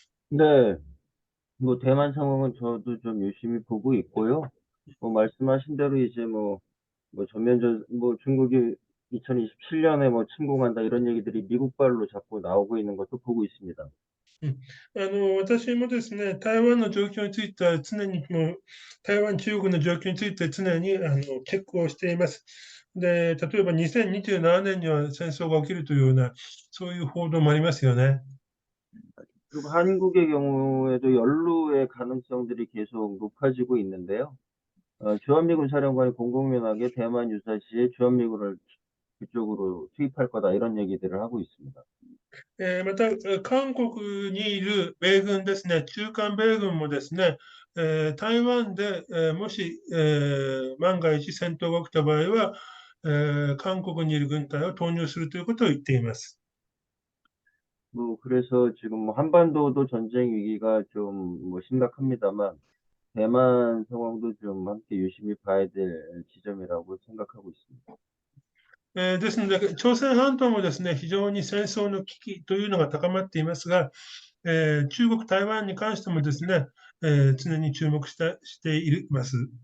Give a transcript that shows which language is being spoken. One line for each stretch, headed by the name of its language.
Korean: 네, 뭐 대만 상황은 저도 좀 유심히 보고 있고요. 뭐 말씀하신 대로 이제 뭐 전면전 뭐 중국이 2027년에 뭐 침공한다 이런 얘기들이 미국발로 자꾸 나오고 있는 것도 보고 있습니다.
Japanese: 私もですね、台湾の状況については常に台湾、中国の状況について常にチェックをしています。で、例えば2027年には戦争が起きるというような、そういう報道もありますよね。
Korean: 그리고 한국의 경우에도 연루의 가능성들이 계속 높아지고 있는데요. 주한미군 사령관이 공공연하게 대만 유사시에 주한미군을 그쪽으로 투입할 거다 이런 얘기들을 하고 있습니다.
Japanese: また、韓国にいる米軍ですね、中韓米軍もですね、台湾で、もし、万が一戦闘が起きた場合は、韓国にいる軍隊を投入するということを言っています。
Korean: 뭐 그래서 지금 뭐 한반도도 전쟁 위기가 좀 뭐 심각합니다만 대만 상황도 좀 함께 유심히 봐야 될 지점이라고 생각하고 있습니다.
Japanese: ですので、朝鮮半島もですね、非常に戦争の危機というのが高まっていますが、中国、台湾に関してもですね、常に注目しています。